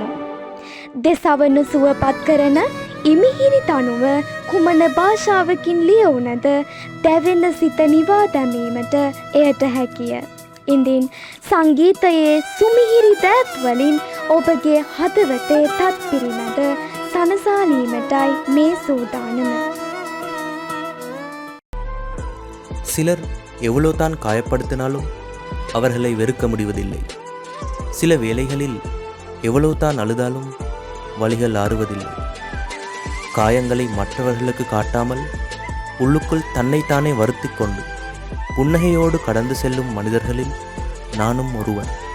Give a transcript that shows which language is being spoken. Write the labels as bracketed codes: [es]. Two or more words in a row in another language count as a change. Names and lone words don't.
[si] දෙසවන සුවපත් කරන ඉමිහිරි තනුව කුමන භාෂාවකින් ලියවුනද දැවෙන සිත නිවා දැමීමට එයට හැකිය. ඉන්දින් සංගීතයේ සුමිහිරි දෑත්වලින් ඔබගේ හදවතේ තත් පිරිමැද සනසාලීමටයි මේ සූදානම. [ta] சிலர் எவ்வளவுதான் காயப்படுத்தினாலும் அவர்களை வெறுக்க முடிவதில்லை. சில வேளைகளில் எவ்வளவுதான் அழுதாலும் வலிகள் ஆறுவதில்லை. காயங்களை மற்றவர்களுக்கு காட்டாமல் உள்ளுக்குள் தன்னைத்தானே வருத்திக் கொண்டு புன்னகையோடு கடந்து செல்லும் மனிதர்களில் நானும் ஒருவன்.